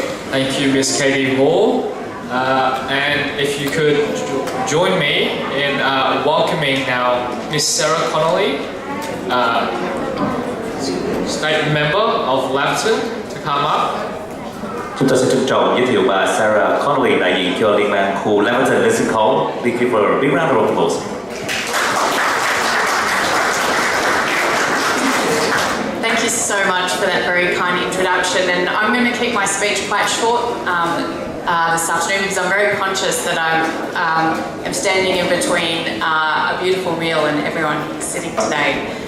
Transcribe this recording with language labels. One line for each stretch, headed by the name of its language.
English: Thank you, Miss Katie Hall. And if you could join me in welcoming now Miss Sarah Connolly, State Member of Laverton, to come up.
Vietnamese: Chúng ta sẽ trân trọng giới thiệu bà Sarah Connolly, đại diện cho Liên bang khu Laverton lên sân khấu.
English: We give her a big round of applause. Thank you so much for that very kind introduction, and I'm going to keep my speech quite short this afternoon because I'm very conscious that I'm standing in between a beautiful meal and everyone sitting today.